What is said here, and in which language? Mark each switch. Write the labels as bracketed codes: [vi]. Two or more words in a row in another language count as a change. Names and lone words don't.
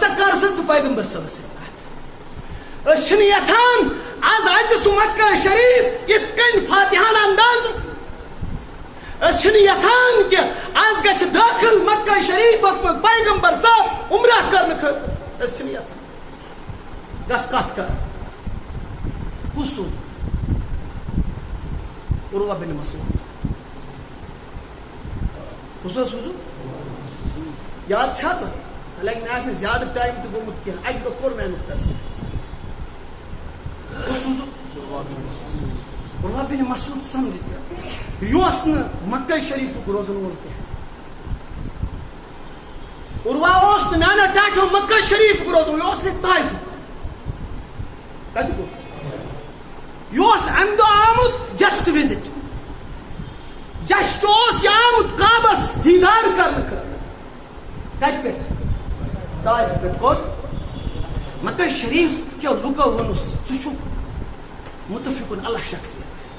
[ks] کر سا ژٕ پیغمبر صٲبس سۭتۍ کتھ أسۍ چھِنہٕ یژھان آز اَژِ سُہ مکہ شریف یِتھ کٔنۍ فاتحانہ اندازس أسۍ چھِنہٕ یژھان کہِ آز گژھِ دٲخل مکہ شریفس منٛز پیغمبر صٲب عمرہ کرنہٕ خٲطرٕ أسۍ چھِنہٕ یژھان گژھ کتھ کر کُس سوٗز عروہ بن مسعود کُس اوس سوٗزُن یاد چھا تۄہہِ لگہِ مےٚ آسہِ نہٕ زیادٕ ٹایم تہِ گوٚمُت کینٛہہ اکہِ دۄہ کوٚر مےٚ امیُک تصویر کُس سوٗزُن عروہ بن مسعود سمجھ یہِ اوس نہٕ مکہ شریفُک روزن وول کینٛہہ عروہ اوس نہٕ میانو ٹاٹھو مکہ شریفُک روزن وول یہِ اوس ییٚتہِ طائفُک کتیُک اوس یہِ اوس امہِ دۄہ آمُت [en] just visit just [ks] اوس یہِ آمُت کعبس دیٖدار کرنہٕ خٲطرٕ کتہِ پٮ۪ٹھ طائف پٮ۪ٹھ کوٚت مکہ شریف کیو لُکو ووٚنُس ژٕ چھُکھ متفقن اللہ شخصیت